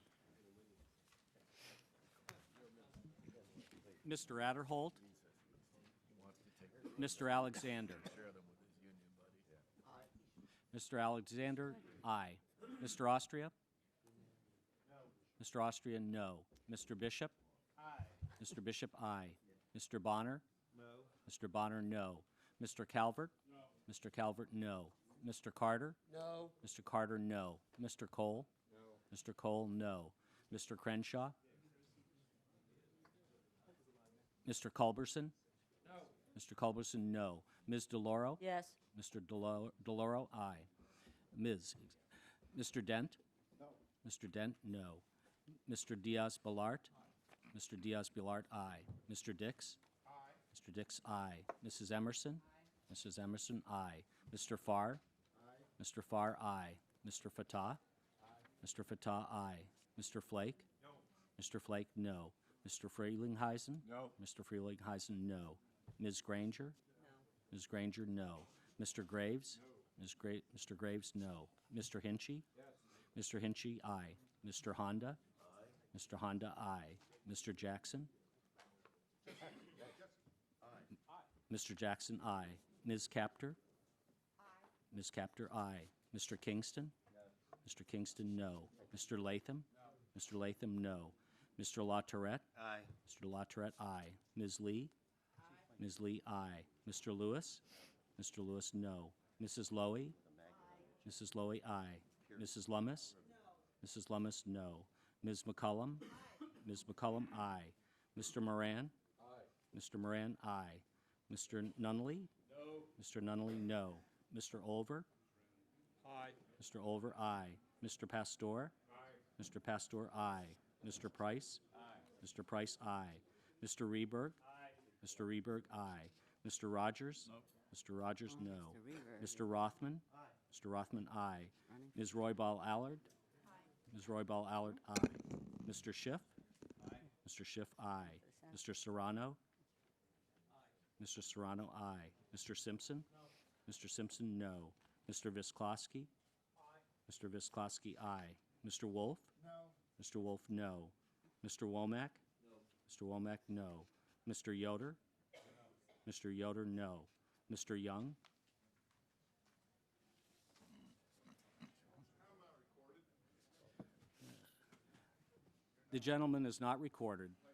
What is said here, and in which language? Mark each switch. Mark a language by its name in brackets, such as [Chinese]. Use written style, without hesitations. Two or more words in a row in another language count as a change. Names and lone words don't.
[English] Mr. Adderholt. Mr. Alexander. Mr. Alexander, aye. Mr. Austria? Mr. Austria, no. Mr. Bishop? Aye. Mr. Bishop, aye. Mr. Bonner? No. Mr. Bonner, no. Mr. Calvert? No. Mr. Calvert, no. Mr. Carter? No. Mr. Carter, no. Mr. Cole? No. Mr. Cole, no. Mr. Crenshaw? Mr. Culberson? No. Mr. Culberson, no. Ms. DeLauro? Yes. Mr. DeLauro, aye. Mr. Dent? No. Mr. Dent, no. Mr. Diaz-Balart? Mr. Diaz-Balart, aye. Mr. Dix? Aye. Mr. Dix, aye. Mrs. Emerson? Mrs. Emerson, aye. Mr. Farr? Aye. Mr. Farr, aye. Mr. Fatah? Aye. Mr. Fatah, aye. Mr. Flake? No. Mr. Flake, no. Mr. Frelinghuysen? No. Mr. Frelinghuysen, no. Ms. Granger? No. Ms. Granger, no. Mr. Graves? No. Mr. Graves, no. Mr. Hinchy? Yes. Mr. Hinchy, aye. Mr. Honda? Aye. Mr. Honda, aye. Mr. Jackson? Aye. Mr. Jackson, aye. Ms. Capter? Aye. Ms. Capter, aye. Mr. Kingston? Mr. Kingston, no. Mr. Latham? No. Mr. Latham, no. Mr. LaTourette? Aye. Mr. LaTourette, aye. Ms. Lee? Aye. Ms. Lee, aye. Mr. Lewis? Mr. Lewis, no. Mrs. Lowy? Aye. Mrs. Lowy, aye. Mrs. Lummis? No. Mrs. Lummis, no. Ms. McCullum? Aye. Ms. McCullum, aye. Mr. Moran? Aye. Mr. Moran, aye. Mr. Nunley? No. Mr. Nunley, no. Mr. Olver? Aye. Mr. Olver, aye. Mr. Pastor? Aye. Mr. Pastor, aye. Mr. Price? Aye. Mr. Price, aye. Mr. Reberg? Aye. Mr. Reberg, aye. Mr. Rogers? No. Mr. Rogers, no. Mr. Mr. Rothman? Aye. Mr. Rothman, aye. Ms. Roybal Allard? Aye. Ms. Roybal Allard, aye. Mr. Schiff? Aye. Mr. Schiff, aye. Mr. Serrano? Aye. Mr. Serrano, aye. Mr. Simpson? No. Mr. Simpson, no. Mr. Visklosky? Aye. Mr. Visklosky, aye. Mr. Wolf? No. Mr. Wolf, no. Mr. Womack? No. Mr. Womack, no. Mr. Yoder? No. Mr. Yoder, no. Mr. Young? The gentleman is not recorded.